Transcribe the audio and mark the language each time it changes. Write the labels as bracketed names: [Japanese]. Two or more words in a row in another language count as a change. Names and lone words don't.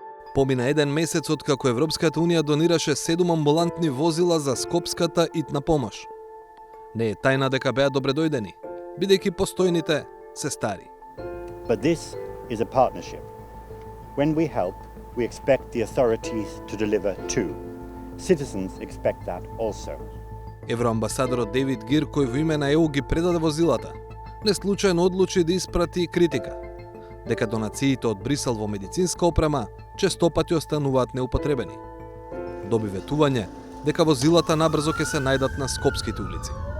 [Macedonian] Помина еден месец откако Европската Унија донираше 7 амбулантни возила за Скопската итна помош. Не е тајна дека беа добредојдени, бидејќи постојните се стари. [English] But this is a partnership. When we help, we expect the authorities to deliver too. Citizens expect that also. [Macedonian] Евроамбасадорот Дейвид Гир, кој во име на ЕУ ги предаде возилата, не случајно одлучи да испрати критика, дека донациите од Брисел во медицинска опрема честопати остануваат неупотребени. Доби ветување дека возилата набрзо ќе се најдат на скопските улици.